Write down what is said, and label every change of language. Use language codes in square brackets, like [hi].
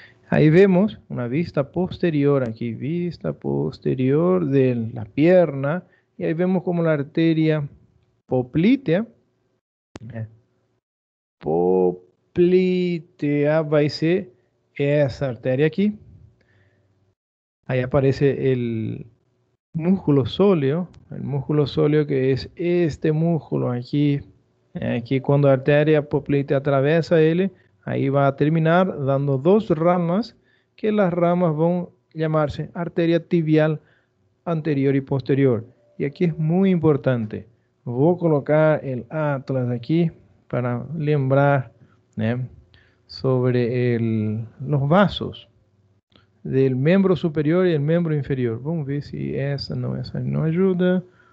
[pt] Aí vemos uma vista posterior aqui, vista posterior [es] de la pierna, [pt] e aí vemos como a arteria poplítea, poplítea vai ser essa artéria aqui. [es] Ahí aparece el músculo sóleo que es este músculo aquí. Aquí cuando la arteria poplítea atraviesa él, ahí va a terminar dando dos ramas, que las ramas van a llamarse arteria tibial anterior y posterior. Y aquí es muy importante. Voy a colocar el atlas aquí para lembrar sobre los vasos del miembro superior y el miembro inferior. [pt] Vamos ver si essa não ajuda.